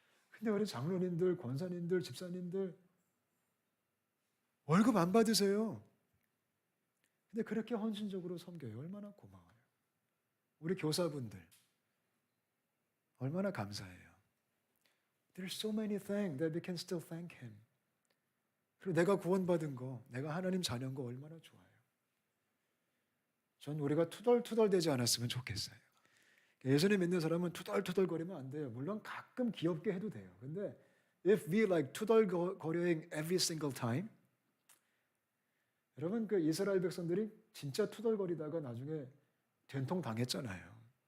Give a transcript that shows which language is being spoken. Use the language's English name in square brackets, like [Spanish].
[Korean] 근데 우리 장로님들, 권사님들, 집사님들 월급 안 받으세요. 근데 그렇게 헌신적으로 섬겨요. 얼마나 고마워요. 우리 교사분들 얼마나 감사해요. [English] There's so many things that we can still thank Him. [Korean] 그리고 내가 구원받은 거, 내가 하나님 자녀인 거 얼마나 좋아요. 전 우리가 투덜투덜대지 않았으면 좋겠어요. 예수님 믿는 사람은 투덜투덜거리면 안 돼요. 물론 가끔 귀엽게 해도 돼요. 근데 [English] if we like 투덜거리ing every single time, [Korean] 여러분 그 이스라엘 백성들이 진짜 투덜거리다가 나중에 된통 당했잖아요.